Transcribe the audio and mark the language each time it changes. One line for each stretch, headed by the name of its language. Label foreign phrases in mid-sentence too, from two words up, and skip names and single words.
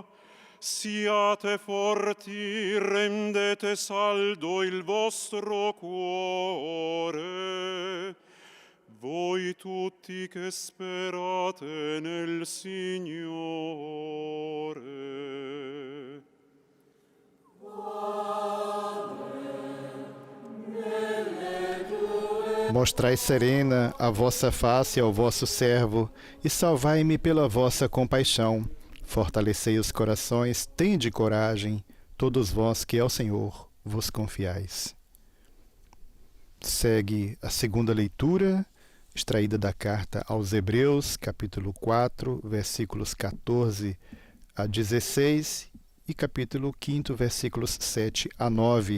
Italian: Siate forti, rendete saldo il vostro cuore, voi tutti che sperate nel Signore.
Portuguese: Mostrai serena a vossa face ao vosso servo, e salvai-me pela vossa compaixão. Fortalecei os corações, tende coragem, todos vós que ao Senhor vos confiais. Segue a segunda leitura, extraída da carta aos Hebreus, capítulo 4, versículos 14 a 16 e capítulo 5, versículos 7 a 9.